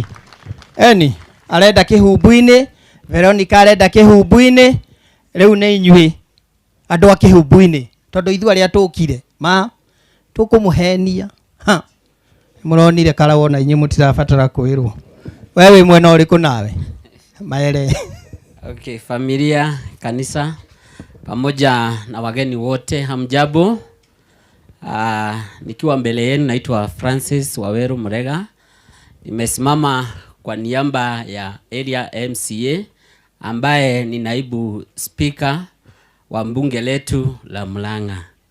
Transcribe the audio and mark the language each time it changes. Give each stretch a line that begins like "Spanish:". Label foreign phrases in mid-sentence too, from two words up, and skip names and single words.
Kikuyu: Eni arenda kihumbu-ini, Veronica arenda kihumbu-ini, riu ni inyui andu a kihumbu-ini tondu ithu aria tukire ma tukumuhenia. Ha. Muronire Karau na inyu mutirabatara kwirwo. Wewe mwena uriku nawe? Maere.
Swahili: Okay, familia, kanisa pamoja na wageni wote, hamjambo. Nikiwa mbele yenu naitwa Francis Waweru Murega. Nimesimama kwa niaba ya
English: area MCA
Swahili: ambaye ni naibu speaker wa mbunge letu la Mlang'a.